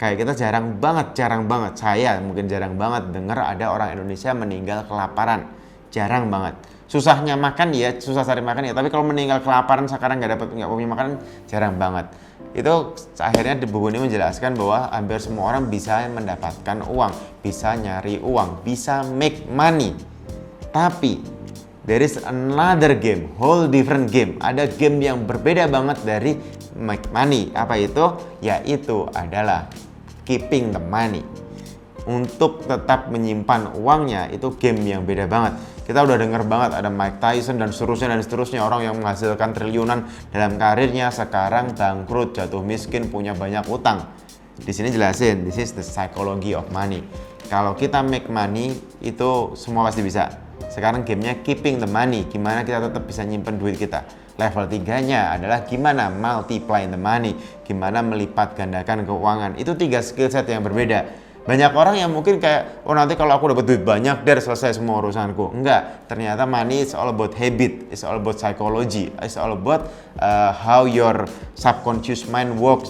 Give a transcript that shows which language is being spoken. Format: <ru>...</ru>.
<id>Kayak kita jarang banget, saya mungkin jarang banget dengar ada orang Indonesia meninggal kelaparan. jarang banget. Susahnya makan ya, susah cari makan ya, tapi kalau meninggal kelaparan sekarang nggak punya makanan, jarang banget. Itu akhirnya di buku ini menjelaskan bahwa hampir semua orang bisa mendapatkan uang, bisa nyari uang, bisa</id> <en>make money. Tapi there is another game, whole different game.</en> <id>Ada game yang berbeda banget dari</id> <en>make money.</en> <id>Apa itu? Yaitu adalah</id> <en>keeping the money.</en> <id>Untuk tetap menyimpan uangnya, itu game yang beda banget. Kita udah denger banget ada Mike Tyson dan seterusnya orang yang menghasilkan triliunan dalam karirnya sekarang bangkrut, jatuh miskin, punya banyak utang. Di sini jelasin,</id> <en>this is the psychology of money.</en> <id>Kalau kita</id> <en>make money</en> <id>itu semua pasti bisa. Sekarang gamenya</id> <en>keeping the money,</en> <id>gimana kita tetap bisa nyimpen duit kita. Level 3-nya adalah gimana</id> <en>multiply the money,</en> <id>gimana melipat gandakan keuangan. Itu 3 skill set yang berbeda. Banyak orang yang mungkin kayak, oh nanti kalau aku dapat duit banyak, selesai semua urusanku. Enggak, ternyata</id> <en>money is all about habit, it's all about psychology, it's all about how your subconscious mind works.</en>